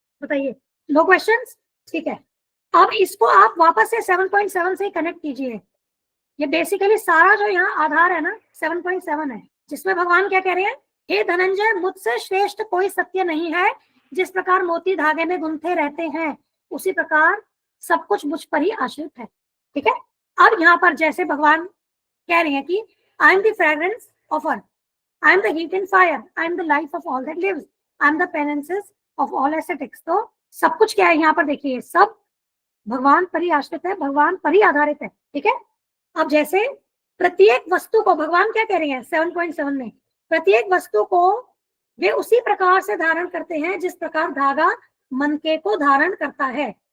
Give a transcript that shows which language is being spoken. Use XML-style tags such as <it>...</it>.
<hi>बताइए,</hi> <en>No questions?</en> <hi>ठीक है, अब इसको आप वापस से 7.7 से कनेक्ट कीजिए। ये बेसिकली सारा जो यहाँ आधार है ना 7.7 है, जिसमें भगवान क्या कह रहे हैं, हे धनंजय, मुझसे श्रेष्ठ कोई सत्य नहीं है। जिस प्रकार मोती धागे में गुंथे रहते हैं, उसी प्रकार सब कुछ मुझ पर ही आश्रित है। ठीक है, अब यहाँ पर जैसे भगवान कह रहे हैं कि</hi> <en>I am the fragrance of earth, I am the heat and fire, I am the life of all that lives, I am the penances of all ascetics।</en> <hi>तो सब कुछ क्या है यहाँ पर देखिए, सब भगवान पर ही आश्रित है, भगवान पर ही आधारित है। ठीक है, अब जैसे प्रत्येक वस्तु को भगवान क्या कह रहे हैं 7.7 में, प्रत्येक वस्तु को वे उसी प्रकार से धारण करते हैं जिस प्रकार धागा मनके को धारण करता है।</hi>